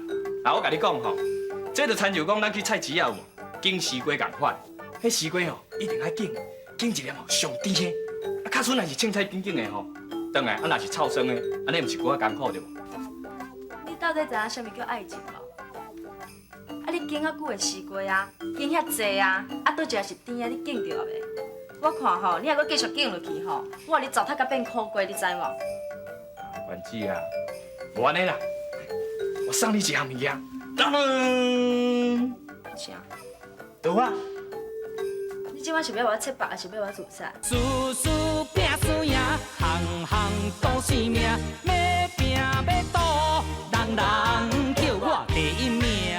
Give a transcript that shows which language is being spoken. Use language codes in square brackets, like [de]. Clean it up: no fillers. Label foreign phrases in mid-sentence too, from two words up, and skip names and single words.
[nan] 啊，我甲你讲吼，这就亲像讲咱去菜市啊有无，拣西瓜共款，迄西瓜吼一定爱拣一粒吼上甜的，啊，较剩若是凊彩紧紧的吼，当然啊若是臭酸的，安尼毋是搁较艰苦对无？你到底知影啥物叫爱情无？啊你拣遐久的西瓜啊，拣遐济啊，啊倒一个是甜的，你拣着未？我看吼，你若搁继续拣落去吼，我互你糟蹋甲变苦瓜，你知无？丸子啊，无安尼啦，我送你一项物件，当当，啥？刀啊！你今晚是要我切腹，还是要我自杀？事事拼输赢，行行赌性命，要拼要赌，人人叫我第一名。